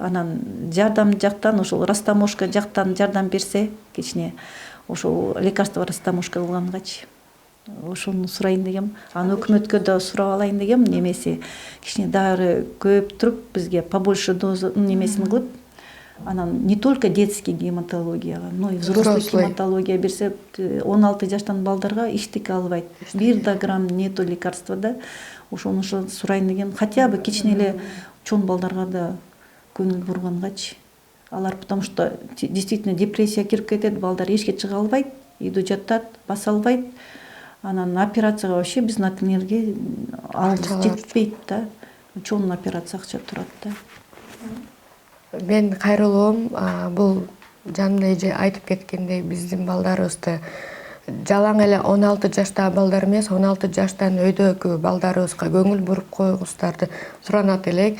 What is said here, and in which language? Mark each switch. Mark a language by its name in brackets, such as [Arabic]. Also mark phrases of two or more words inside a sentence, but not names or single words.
[Kyrgyz] Анан жардам жактан ошол растаможка жактан жардам берсе, кичине ошол лекарство растаможка кылгангачы. Ошону сурайын дегем. Аны өкмөткө да сурап алайын дегем. Немесе кичине дары көп туруп бизге [Russian] побольше доза [Kyrgyz] немесин кылып, анан [Russian] не только детский [Kyrgyz] гематологияга, [Russian] но и взрослый гематология [Kyrgyz] берсе, 16 жаштан балдарга эчтеке албайт. 1 [Russian] грамм нету лекарства [Kyrgyz] да. Ошону сурайын деген. [Russian] Хотя бы [Kyrgyz] кичине эле чоң балдарга да көңүл бургангачы. Алар [Russian] потому что действительно депрессия [Kyrgyz] кирип кетет, балдар эшикке чыга албайт, үйдө жатат, баса албайт. Анан операцияга вообще биздин акилерге албыз жетпейт да. Чоң операция акча турат да. Мен кайрылуум бул жанымда эже айтып кеткендей биздин балдарыбызды жалаң эле 16 жаштагы балдар эмес, 16 жаштан өйдөгү балдарыбызга көңүл буруп койгуңуздарды суранат элек.